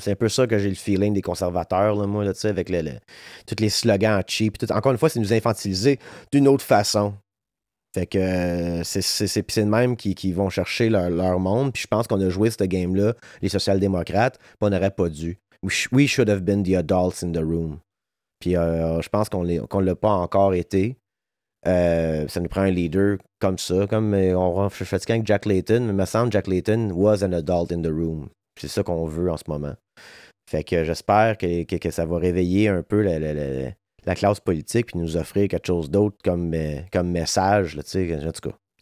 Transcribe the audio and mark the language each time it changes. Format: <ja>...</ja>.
<fr>C'est un peu ça que j'ai le feeling des conservateurs, là, moi, là, tu sais, avec tous les slogans cheap. Encore une fois, c'est nous infantiliser d'une autre façon. Fait que c'est de même qui vont chercher leur monde. Puis je pense qu'on a joué ce game-là, les social-démocrates, puis on n'aurait pas dû.</fr> <en>We should have been the adults in the room.</en> <fr>Puis je pense qu'on ne l'a pas encore été. Ça nous prend un leader comme ça. Comme je suis fatigué avec Jack Layton, mais il me semble que Jack Layton</fr> <en>was an adult in the room.</en> <fr>C'est ça qu'on veut en ce moment. Fait que j'espère que ça va réveiller un peu la classe politique puis nous offrir quelque chose d'autre comme message, là, tu sais, en tout cas.</fr>